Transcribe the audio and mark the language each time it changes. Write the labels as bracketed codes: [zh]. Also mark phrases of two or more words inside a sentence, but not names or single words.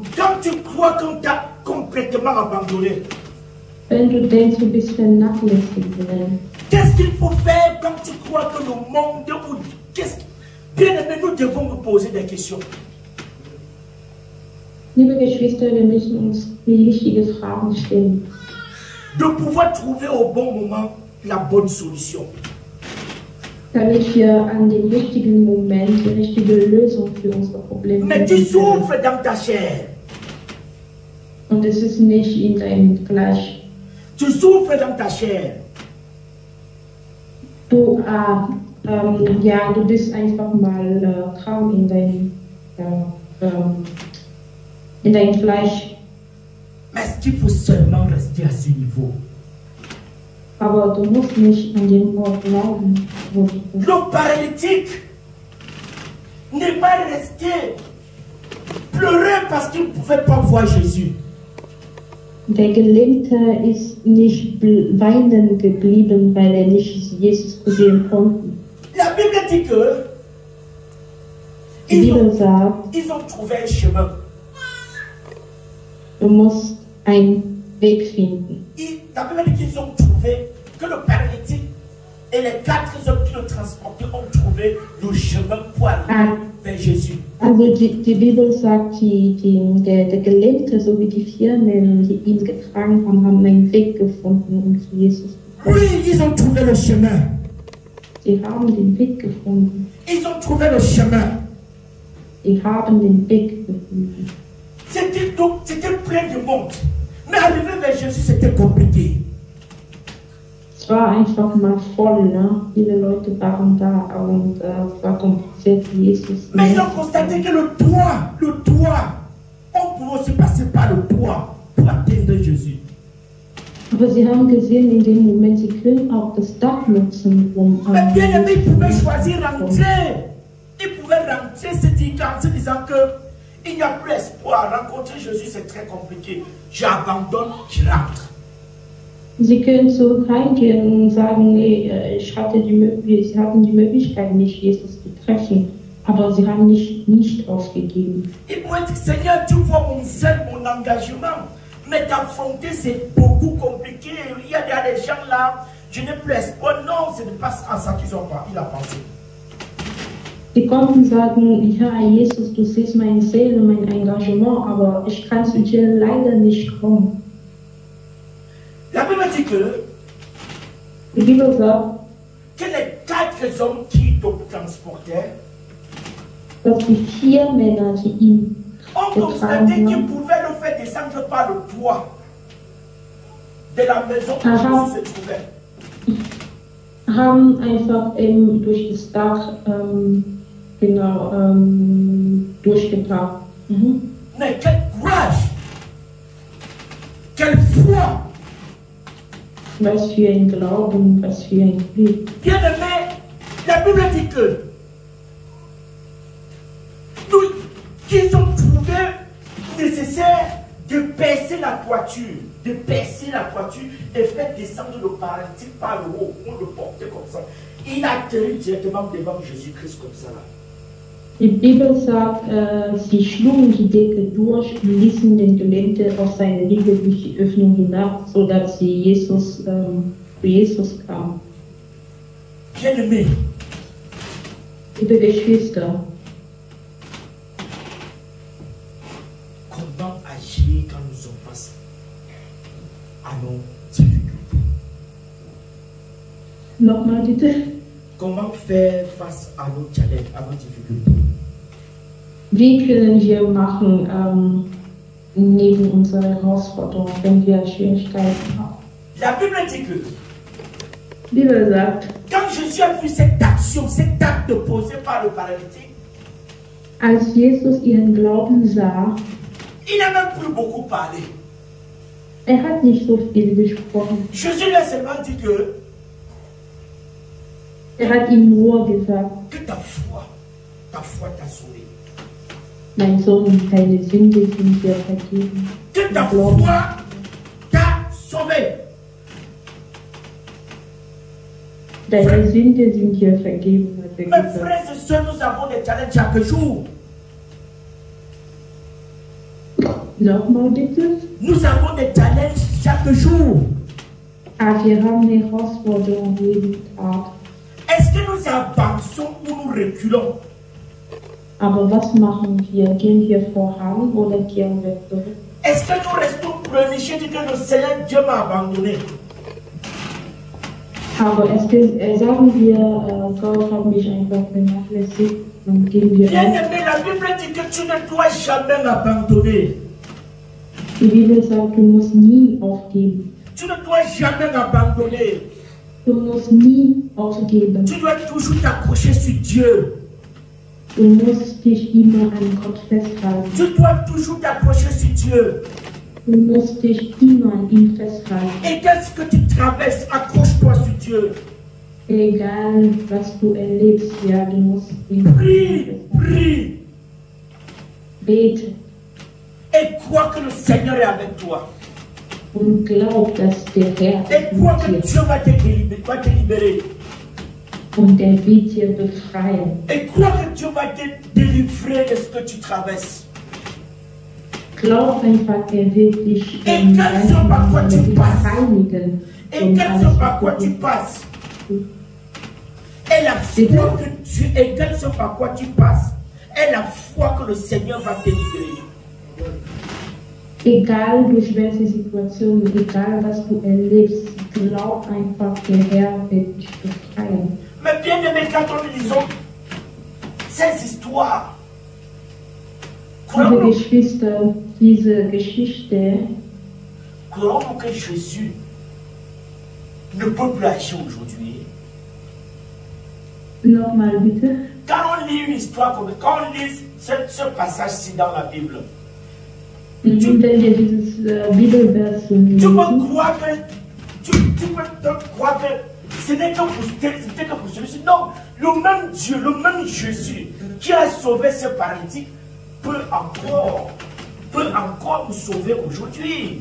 [fr] Quand tu crois qu'on t'a complètement abandonné, [de] Wenn du denkst, du bist vernachlässigt worden. [fr] qu'est-ce qu'il faut faire quand tu crois que le monde ou bien aimé, nous devons nous poser des questions. [de] Liebe Geschwister, wir müssen uns die wichtigen Fragen stellen. [fr] De pouvoir trouver au bon moment la bonne solution. [de] Damit wir an dem richtigen Moment die richtige Lösung für unsere Probleme [fr] Mais tu [de] finden. [fr] souffres dans ta chair. [de] Und es ist nicht in deinem Fleisch. [fr] Tu souffres dans ta chair. [de] Du, du bist einfach mal krank in dein Fleisch. [fr] Mais est-ce qu'il faut seulement rester à ce niveau? [de] Aber du musst nicht an dem Ort bleiben, wo du bist. [fr] Le paralytique n'est pas resté pleurer parce qu'il ne pouvait pas voir Jésus. [de] Der Gelähmte ist nicht weinen geblieben, weil er nicht Jesus sehen konnte. [fr] La Bible dit que [de] Die Bibel sagt, [fr] ils ont trouvé un chemin. [de] du musst einen Weg finden. [fr] La Bible dit qu'ils ont trouvé que le paralytique et les 4 hommes qui le transportaient ont trouvé le chemin pour aller vers Jésus. [de] Also die Bibel sagt, der Gelähmte sowie die 4 Männer, die ihn getragen haben, haben einen Weg gefunden, um zu Jesus zu kommen. [fr] Oui, ils ont trouvé le chemin. [de] Sie haben den Weg gefunden. [fr] Ils ont trouvé le chemin. [de] Sie haben den Weg gefunden. [fr] C'était plein de monde. Mais arriver vers Jésus, c'était compliqué. [de] Es war einfach mal voll, ne? Viele Leute waren da und es war kompliziert für Jesus. [fr] Mais ils ont constaté que le toit, on pouvait aussi passer par le toit pour atteindre Jésus. [de] Aber sie haben gesehen, in dem Moment, sie können auch das Dach nutzen, um [fr] Mais bien aimé, ils pouvaient choisir rentrer. Ils pouvaient rentrer, en se disant que il n'y a plus espoir. Rencontrer Jésus, c'est très compliqué. J'abandonne, je rentre. [de] Sie können zurück heimgehen und sagen, nee, sie hatten die Möglichkeit, nicht Jesus zu treffen, aber sie haben nicht aufgegeben. [fr] Ils pourraient dire, Seigneur, tu vois mon zèle, mon engagement, mais d'affronter, c'est beaucoup compliqué. Il y a des gens là, je n'ai plus espoir. Non, ce n'est pas à ça qu'il a pensé. [de] Die konnten sagen, ja Jesus, du siehst meine Seele, mein Engagement, aber ich kann zu dir leider nicht kommen. [fr] La Bible dit que [de] Die Bibel sagt, [fr] les 4 hommes qui te transportaient [de] dass die 4 Männer, die ihn [fr] ont constaté qu'ils pouvaient le faire descendre par le toit de la maison où Jésus se trouvait. [de] Haben einfach durch das Dach durchgebracht. [fr] Mais quel courage! Quelle foi! [de] Was für ein Glauben, was für ein Glück. [fr] Bien aimé, la Bible dit que qu'ils ont trouvé nécessaire de percer la toiture, et faire descendre le paralytique par le haut, on le portait comme ça. Il atterrit directement devant Jésus-Christ comme ça là. [de] Die Bibel sagt, sie schlugen die Decke durch und ließen den Gelähmten auf seine Liege durch die Öffnung hinab, sodass sie zu Jesus kam. [fr] Bien-aimé, [de] liebe Geschwister, [fr] comment agir quand nous sommes face à nos difficultés? [de] Nochmal bitte. [fr] Comment faire face à nos challenges, à nos difficultés? [de] Wie können wir machen neben unserer Herausforderung, wenn wir Schwierigkeiten haben? [fr] La Bible dit que [de] Die Bibel sagt, [fr] quand Jésus a vu cette action, cet acte posé par le paralytique, [de] als Jesus ihren Glauben sah, [fr] il n'a même plus beaucoup parlé. [de] Hat nicht so viel gesprochen. [fr] Jésus lui a seulement dit que [de] hat ihm nur gesagt, [fr] que ta foi t'a sauvé. [de] Mein Sohn, deine Sünde sind dir vergeben. [fr] Que ta foi t'a sauvé. [de] Deine Sünde sind dir vergeben. [fr] Mes frères et sœurs, nous avons des challenges chaque jour. [de] Nochmal bitte. [fr] Nous avons des challenges chaque jour. [de] Wir haben Herausforderungen jeden Tag. [fr] Est-ce que nous avançons ou nous reculons? [de] Aber was machen wir? Gehen wir voran oder gehen wir zurück? [fr] Est-ce que nous restons pleurnichés et que le Seigneur Dieu m'a abandonné? [de] Aber sagen wir, Gott hat mich einfach vernachlässigt und gehen wir. [fr] Bien-aimé, la Bible dit que tu ne dois jamais abandonner. [de] Die Bibel sagt, du musst nie aufgeben. [fr] Tu ne dois jamais abandonner. [de] Du musst nie aufgeben. [fr] Tu dois toujours t'accrocher sur Dieu. [de] Du musst dich immer an Gott festhalten. [fr] Tu dois toujours t'accrocher sur Dieu. [de] Du musst dich immer an ihm festhalten. [fr] Et qu'est-ce que tu traverses, accroche-toi sur Dieu. [de] Egal was du erlebst, ja, du musst ihn [fr] prie. [de] Bete. [fr] Et crois que le Seigneur est avec toi. [de] Und glaub, dass der Herr [fr] et crois que Dieu va te libérer. [de] Und er wird dir befreien. [fr] Et crois que Dieu va te délivrer de ce que tu traverses. [de] Glaub einfach, er wird dich reinigen. [fr] Et quel soit par quoi tu passes. Et la foi que tu et quel soit par quoi tu passes. Et la foi que le Seigneur va te libérer. [de] Egal durch welche Situation, egal was du erlebst, glaub einfach, der Herr wird dich befreien. [fr] Mais bien aimé, quand nous lisons ces histoires, [de] liebe Geschwister, diese Geschichte, [fr] croyons que Jésus ne peut plus agir aujourd'hui. [de] Nochmal bitte. [fr] Quand on lit une histoire comme quand on lit ce passage-ci dans la Bible, tu peux croire que ce n'est que pour celui-ci. Non, le même Dieu, le même Jésus qui a sauvé ce paralytique peut encore nous sauver aujourd'hui.